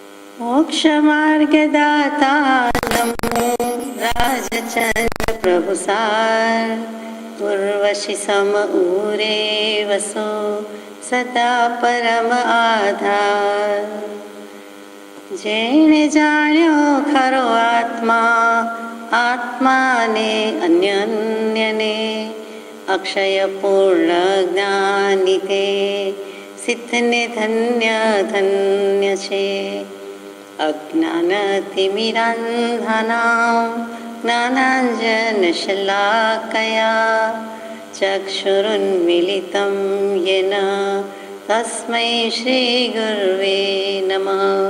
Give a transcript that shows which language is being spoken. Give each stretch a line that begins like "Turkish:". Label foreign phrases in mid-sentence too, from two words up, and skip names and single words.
Gujarati: મોક્ષમાર્ગદાતા નમો રાજચંદ્ર પ્રભુસાર ઉર્વશી સમ ઉરે વસો સદા પરમ આધાર। જેણે જાણ્યો ખરો આત્મા આત્માને અન્યન્યને અક્ષય પૂર્ણ જ્ઞાની તે સિદ્ધને ધન્ય ધન્ય છે.
Sanskrit: अज्ञानतिमिरांधनां ज्ञानांजनशलाकया चक्षुरुन्मिलितं येन तस्मै श्री गुरवे नमः.